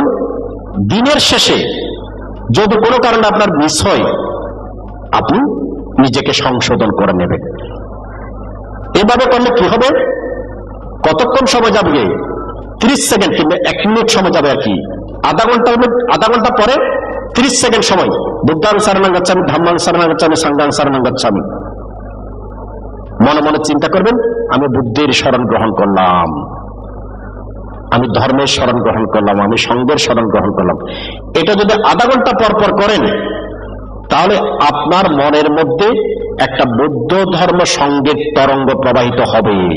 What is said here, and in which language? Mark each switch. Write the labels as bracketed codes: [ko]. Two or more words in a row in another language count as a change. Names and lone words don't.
[bn] দিনের শেষে যদি কোনো কারণে আপনার মিস হয়, আপনি নিজেকে সংশোধন করে নেবেন। এভাবে করলে কি হবে, কতক্ষণ সময় যাবে, 30 সেকেন্ড কিংবা 1 মিনিট সময় যাবে আর কি। আধা ঘন্টা পরে 30 সেকেন্ড সময় [pi] বুদ্ধাং শরণং গচ্ছামি, ধম্মাং শরণং গচ্ছামি, সংঘাং শরণং গচ্ছামি। [bn] মনে মনে চিন্তা করবেন, আমি বুদ্ধির শরণ গ্রহণ করলাম, আমি ধর্মের শরণ গ্রহণ করলাম, আমি সঙ্গের শরণ গ্রহণ করলাম। এটা যদি আধা ঘন্টা পর পর করেন, তাহলে আপনার মনের মধ্যে একটা বৌদ্ধ ধর্ম সঙ্গের তরঙ্গ প্রবাহিত হবে।